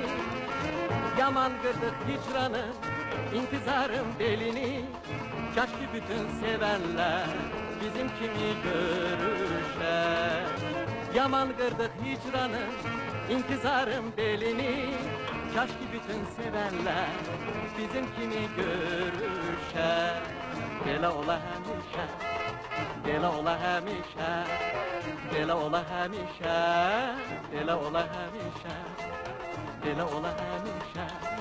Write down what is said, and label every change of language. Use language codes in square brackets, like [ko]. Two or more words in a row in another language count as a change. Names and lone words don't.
[tr] Yaman kırdık hicranı, intizarım belini. Keşke bütün sevenler [az] bizim kimi görüşe. [tr] Yaman kırdık hicranı, intizarım belini. Keşke bütün sevenler [az] bizim kimi görüşe. Belə ola həmişə, belə ola həmişə, belə ola həmişə, belə ola həmişə, belə ola həmişə.